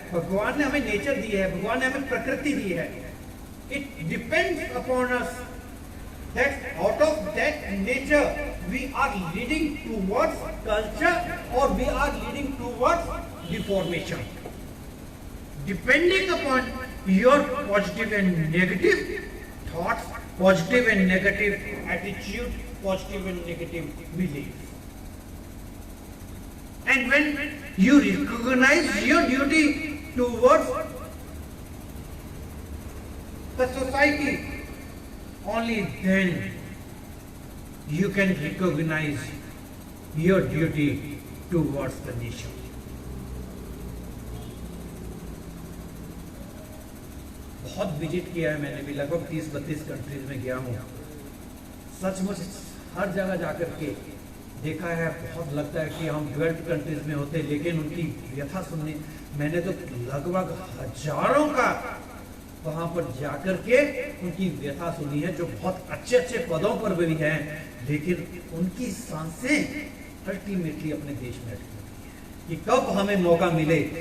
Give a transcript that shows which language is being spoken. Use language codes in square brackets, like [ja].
[hi] भगवान ने हमें नेचर दी है, भगवान ने हमें प्रकृति दी है। [en] It depends upon us that out of that nature we are leading towards culture or we are leading towards deformation, depending upon your positive and negative thoughts, positive and negative attitude, positive and negative beliefs. And when you recognize your duty towards the society, only then you can recognize your duty towards the nation. [hi] बहुत visit किया है मैंने भी, लगभग 30-32 countries में गया हूँ। सचमुच हर जगह जाकर के देखा है, बहुत लगता है कि हम डेवलप्ड कंट्रीज में होते, लेकिन उनकी व्यथा सुनने, मैंने तो लगभग हजारों का वहां पर जाकर के उनकी व्यथा सुनी है, जो बहुत अच्छे अच्छे पदों पर भी हैं, लेकिन उनकी सांसें अल्टीमेटली अपने देश में अटकी हुई है कि कब हमें मौका मिले।